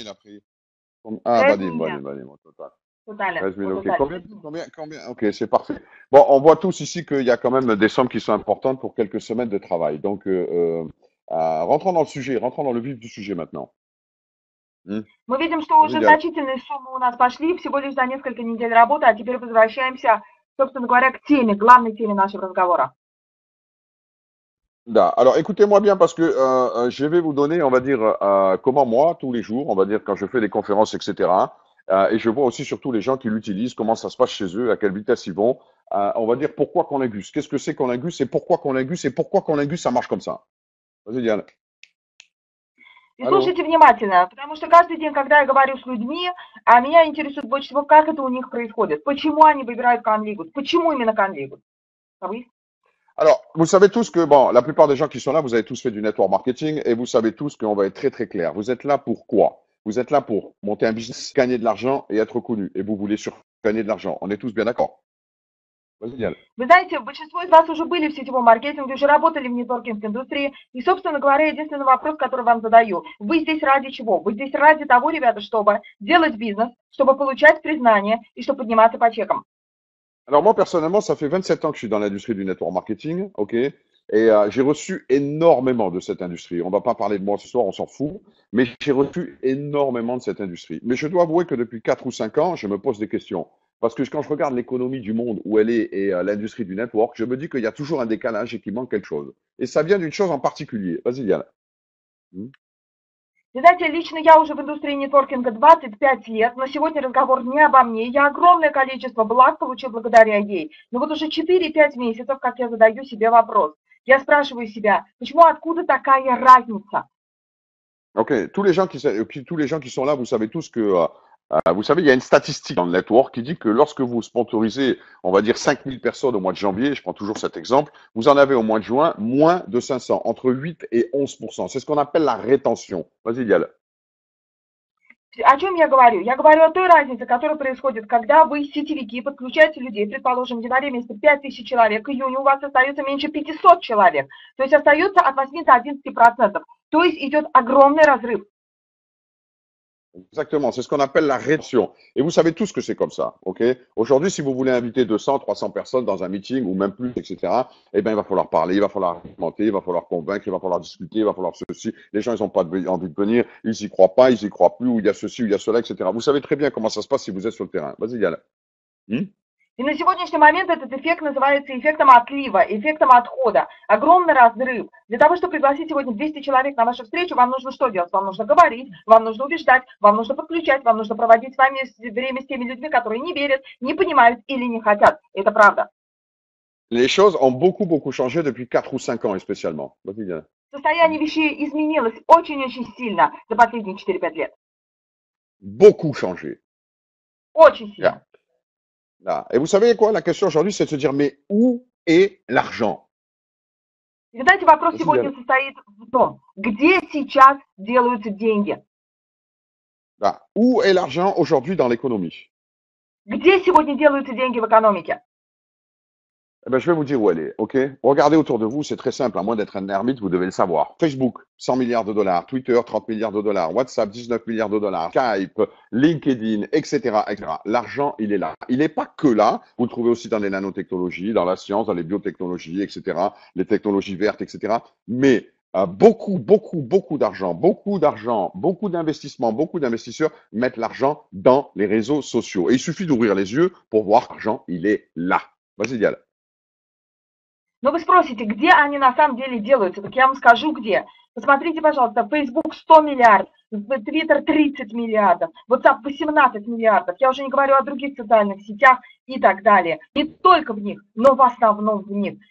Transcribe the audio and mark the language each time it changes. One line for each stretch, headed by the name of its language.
French: il a pris? Ah, 13 Vadim, 000. au total. Total, 13 000, au ok. total. Combien? Ok, c'est parfait. Bon, on voit tous ici qu'il y a quand même des sommes qui sont importantes pour quelques semaines de travail. Donc, rentrons dans le sujet, rentrons dans le vif du sujet maintenant.
Russian: Мы видим, что
French: Vas-y,
Russian: уже
French: Lial.
Russian: значительные суммы у нас пошли всего лишь за несколько недель работы, а теперь возвращаемся, собственно говоря, к теме, главной теме нашего разговора. Da.
French: Alors, écoutez-moi bien parce que je vais vous donner, on va dire, comment moi, tous les jours, on va dire, quand je fais des conférences, etc., et je vois aussi surtout les gens qui l'utilisent, comment ça se passe chez eux, à quelle vitesse ils vont, on va dire pourquoi Colingus. Qu'est-ce que c'est Colingus et pourquoi Colingus et pourquoi Colingus, ça marche comme ça. Vas-y, Diane.
Russian: И
French: Allô?
Russian: слушайте внимательно, потому что каждый день, когда я говорю с людьми, меня интересует больше всего, как это у них происходит, почему они выбирают Conligus, почему именно Conligus.
French: Alors, vous savez tous que, bon, la plupart des gens qui sont là, vous avez tous fait du network marketing et vous savez tous qu'on va être très très clair. Vous êtes là pour quoi? Vous êtes là pour monter un business, gagner de l'argent et être connu. Et vous voulez sur gagner de l'argent. On est tous bien d'accord? Vas-y, Yann.
Russian: Вы знаете, большинство из вас уже были в сетевом маркетинге, уже работали в нетворкинг-индустрии. И, собственно говоря, единственный вопрос, который вам задаю. Вы здесь ради чего? Вы здесь ради того, ребята, чтобы делать бизнес, чтобы получать признание и чтобы подниматься по чекам.
French: Alors moi, personnellement, ça fait 27 ans que je suis dans l'industrie du network marketing, ok? Et j'ai reçu énormément de cette industrie. On va pas parler de moi ce soir, on s'en fout, mais j'ai reçu énormément de cette industrie. Mais je dois avouer que depuis 4 ou 5 ans, je me pose des questions. Parce que quand je regarde l'économie du monde où elle est et l'industrie du network, je me dis qu'il y a toujours un décalage et qu'il manque quelque chose. Et ça vient d'une chose en particulier. Vas-y, Yann. Hmm.
Russian: Вы знаете, лично я уже в индустрии нетворкинга 25 лет, но сегодня разговор не обо мне. Я огромное количество благ получил благодаря ей. Но вот уже 4-5 месяцев, как я задаю себе вопрос. Я спрашиваю себя, почему, откуда такая разница?
French: Ok, tous les gens qui sont là, vous savez tous que, vous savez, il y a une statistique dans le network qui dit que lorsque vous sponsorisez, on va dire 5000 personnes au mois de janvier, je prends toujours cet exemple, vous en avez au mois de juin moins de 500, entre 8 et 11%. C'est ce qu'on appelle la rétention. Vas-y, Dial.
Russian: О чем я говорю? Я говорю о той разнице, которая происходит, когда вы, сетевики, подключаете людей. Предположим, в январе месяце 5000 человек, в июне у вас остается меньше 500 человек. То есть остается от 8 до 11%. То есть идет огромный разрыв.
French: Exactement, c'est ce qu'on appelle la rétention. Et vous savez tous que c'est comme ça, ok? Aujourd'hui, si vous voulez inviter 200, 300 personnes dans un meeting ou même plus, etc., eh ben, il va falloir parler, il va falloir argumenter, il va falloir convaincre, il va falloir discuter, il va falloir ceci. Les gens, ils n'ont pas envie de venir, ils y croient pas, ils y croient plus, ou il y a ceci, ou il y a cela, etc. Vous savez très bien comment ça se passe si vous êtes sur le terrain. Vas-y, Yann.
Russian: И на сегодняшний момент этот эффект называется эффектом отлива, эффектом отхода. Огромный разрыв. Для того, чтобы пригласить сегодня 200 человек на вашу встречу, вам нужно что делать? Вам нужно говорить, вам нужно убеждать, вам нужно подключать, вам нужно проводить с вами время с теми людьми, которые не верят, не понимают или не хотят. Это правда.
French: Les choses ont beaucoup changé depuis 4 ou 5 ans, spécialement. Vas-y, Yann.
Russian: Состояние вещей изменилось очень-очень сильно за последние 4-5 лет.
French: Beaucoup changé.
Russian: Очень сильно.
English: Yeah.
French: Là. Et vous savez quoi? La question aujourd'hui, c'est de se dire, mais où est l'argent?
Russian: И знаете, вопрос
French: Vas-y,
Russian: сегодня
French: Yann.
Russian: состоит в том, где сейчас делаются деньги?
French: Là. Où est l'argent aujourd'hui dans l'économie?
Russian: Где сегодня делаются деньги в экономике?
French: Eh ben, je vais vous dire où elle est, ok? Regardez autour de vous, c'est très simple, à moins d'être un ermite, vous devez le savoir. Facebook, 100 milliards de dollars. Twitter, 30 milliards de dollars. WhatsApp, 19 milliards de dollars. Skype, LinkedIn, etc., etc. L'argent, il est là. Il n'est pas que là. Vous le trouvez aussi dans les nanotechnologies, dans la science, dans les biotechnologies, etc., les technologies vertes, etc. Mais beaucoup d'argent, beaucoup d'investissements, beaucoup d'investisseurs mettent l'argent dans les réseaux sociaux. Et il suffit d'ouvrir les yeux pour voir que l'argent, il est là. Vas-y, Dial.
Russian: Но вы спросите, где они на самом деле делаются? Так я вам скажу, где. Посмотрите, пожалуйста, Facebook 100 миллиардов, Twitter 30 миллиардов, WhatsApp 18 миллиардов. Я уже не говорю о других социальных сетях и так далее. Не только в них, но в основном в них.